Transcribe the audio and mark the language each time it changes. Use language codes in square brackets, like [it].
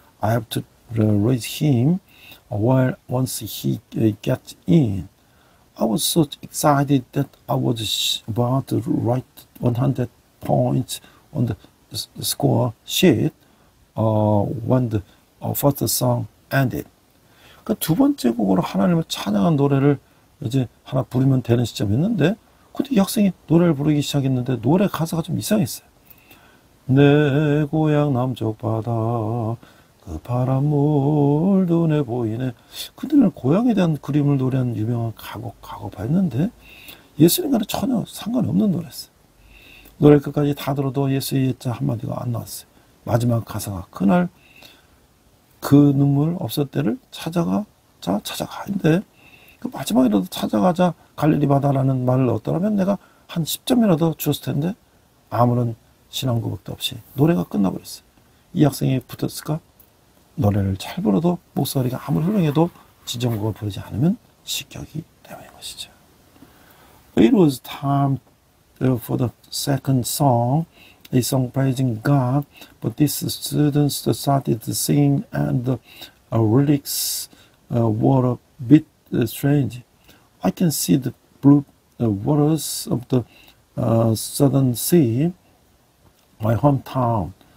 [en] I have to raise him once he gets in. I was so excited that I was about to write 100 points on the score sheet when the first song ended. [ko] 그 두 번째 곡으로 하나님을 찬양한 노래를 이제 하나 부르면 되는 시점이었는데, 근데 이 학생이 노래를 부르기 시작했는데 노래 가사가 좀 이상했어요. 내 고향 남쪽 바다 그 바람물 눈에 보이네. 그들은 고향에 대한 그림을 노래한 유명한 가곡했는데 예수님과는 전혀 상관이 없는 노래였어요. 노래 끝까지 다 들어도 예수의 예자 한마디가 안 나왔어요. 마지막 가사가 그날 그 눈물 없을 때를 찾아가. 근데 그 마지막이라도 찾아가자 갈릴리 바다라는 말을 넣었더라면 내가 한 10점이라도 주었을 텐데 아무런 신앙 고백도 없이 노래가 끝나버렸어요. 이 학생이 붙었을까? 노래를 잘 불러도 목소리가 아무리 훌륭해도 지정곡을 부르지 않으면失격이 되는 것이죠. [en] It was time for the second song, a song praising God, but these students started to sing and the lyrics were a bit strange. I can see the blue waters of the southern sea, my hometown.